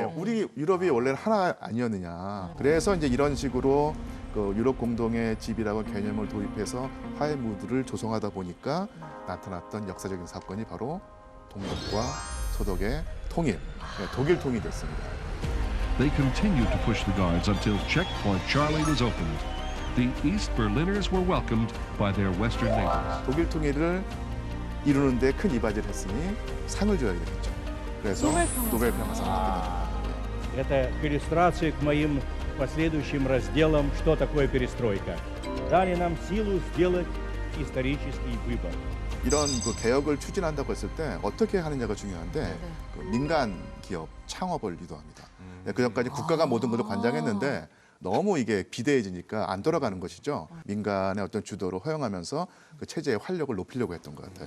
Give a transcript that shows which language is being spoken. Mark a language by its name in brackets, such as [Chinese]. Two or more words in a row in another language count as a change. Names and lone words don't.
[Korean] 예, 우리 유럽이 원래는 하나 아니었느냐. 그래서 이제 이런 식으로 그 유럽 공동의 집이라고 개념을 도입해서 화해 무드를 조성하다 보니까 나타났던 역사적인 사건이 바로 동독과 소독의 통일, 독일 통일이 됐습니다. [English] They continued to push the guards until checkpoint Charlie was opened. The East Berliners were welcomed by their Western neighbors. [Korean] 독일 통일을 이루는데 큰 이바지를 했으니 상을 줘야 되겠죠. 그래서 노벨 평화상을 받게 됩니다. [Russian] Это к иллюстрации к моим последующим разделам, что такое перестройка. Дали нам силу сделать исторический выбор. [Korean] 이런 그 개혁을 추진한다고 했을 때 어떻게 하느냐가 중요한데 그 민간 기업 창업을 유도합니다. 그전까지 국가가 모든 것을 관장했는데 너무 이게 비대해지니까 안 돌아가는 것이죠. 민간의 어떤 주도로 허용하면서 그 체제의 활력을 높이려고 했던 것 같아요.